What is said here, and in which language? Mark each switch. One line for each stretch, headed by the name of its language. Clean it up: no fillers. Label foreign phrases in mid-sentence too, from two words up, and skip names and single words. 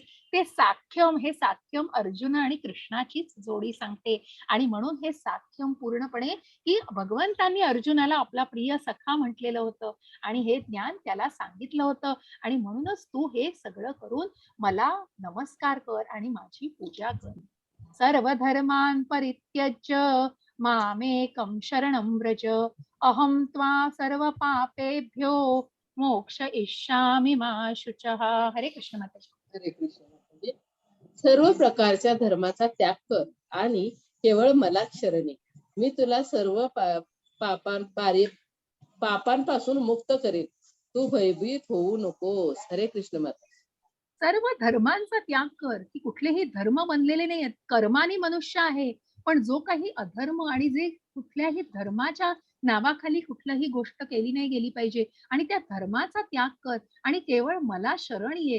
Marathi: ते साख्यम, हे साख्यम अर्जुन आणि कृष्णाचीच जोडी सांगते. आणि म्हणून हे साख्यम पूर्णपणे की भगवंतांनी अर्जुनाला आपला प्रिय सखा म्हटलेलं होतं आणि हे ज्ञान त्याला सांगितलं होतं. आणि म्हणूनच तू हे सगळं करून मला नमस्कार कर आणि माझी पूजा कर.
Sanskrit: सर्व धर्मान् परित्यज्य मामेकं शरणं व्रज, अहं त्वा सर्व पापेभ्यो मोक्ष इष्यामि मा शुचः.
Marathi: हरे कृष्ण माताजी. हरे कृष्ण माताजी. सर्व प्रकारच्या धर्माचा त्याग कर आणि केवळ मलाच शरण ये. मी तुला सर्व पापांपासून मुक्त करेन. तू भयभीत होऊ नकोस. हरे कृष्ण माता. सर्व धर्मांचा त्याग कर, की कुठलेही धर्म बनलेले नाहीत, कर्माने मनुष्य आहे. पण जो काही अधर्म आणि जे कुठल्याही धर्माच्या नावाखाली कुठलीही गोष्ट केली नाही गेली पाहिजे, आणि त्या धर्माचा त्याग कर आणि केवळ मला शरण ये.